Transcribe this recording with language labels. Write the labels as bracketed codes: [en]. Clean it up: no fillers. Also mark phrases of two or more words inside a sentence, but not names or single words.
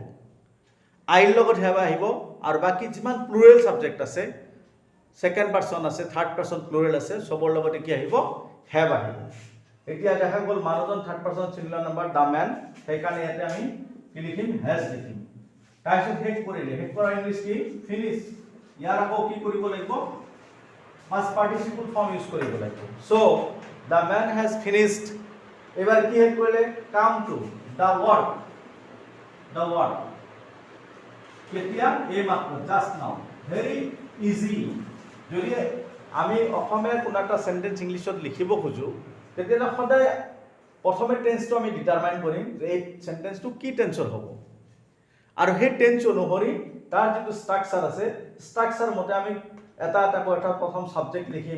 [as] আইৰ লগত হেভ আহিব আৰু বাকী যিমান [en] plural subject [as] আছে, [en] second person [as] আছে, [en] third person plural [as] আছে, চবৰ লগতে কি আহিব, হেভ আহিব। এতিয়া দেখা গ'ল মানুহজন [en] third person singular number the man, [as] সেইকাৰণে ইয়াতে আমি কি লিখিম, হেজ লিখিম। তাৰপিছত শেষ কৰিলে, শেষ কৰা ইংলিছ কি, ফিনিছ। ইয়াৰ আকৌ কি কৰিব লাগিব, [en] past participle form [as] ইউজ কৰিব লাগিব। [en] So the man has finished, [as] এবাৰ কি শেষ কৰিলে, কামটো, [en] the work, [as] কেতিয়া, এইমাত্ৰ, [en] just now, very easy. [as] যদি আমি অসমীয়া কোনো এটা সেন্টেন্স ইংলিছত লিখিব খোজোঁ তেতিয়াহ'লে সদায় প্ৰথমে টেন্সটো আমি ডিটাৰমাইন কৰিম যে এই সেন্টেন্সটো কি টেন্সৰ হ'ব, আৰু সেই টেন্স অনুসৰি তাৰ যিটো ষ্ট্ৰাকচাৰ আছে ষ্ট্ৰাকচাৰ মতে আমি এটা প্ৰথম সাবজেক্ট লিখিম।